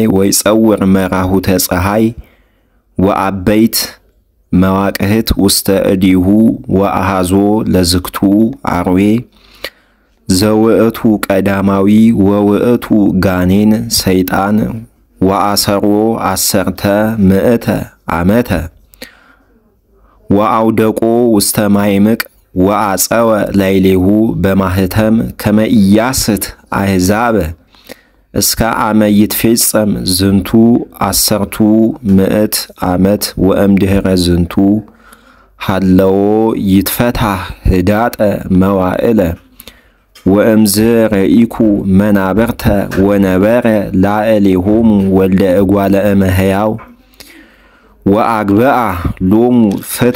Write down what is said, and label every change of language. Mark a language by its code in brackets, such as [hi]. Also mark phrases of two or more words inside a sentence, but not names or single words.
[gez] ወይጸውር መራሁተ ፀሐይ ወአበይት መዋቅህት ውስተ እዲሁ ወአሃዞ ለዝክቱ አርዌ ዘውእቱ ቀዳማዊ ወውእቱ ጋኔን ሰይጣን ወአሰሮ አሰርተ ምእተ ዓመተ ወአውደቆ ውስተ ማይምቅ ወአጸወ ላይሌሁ በማህተም ከመ ኢያስት አሕዛብ እስከ አመ ይትፌጸም ዝንቱ አሰርቱ ምእት ዓመት ወእምድኅረ ዝንቱ ሃለዎ ይትፈታህ ህዳጠ መዋዕለ ወእምዝ ረኢኩ መናበርተ ወነበረ ላዕሌሆሙ ወልደ እጓለ እመሕያው ወአግብአ ሎሙ ፍትሐ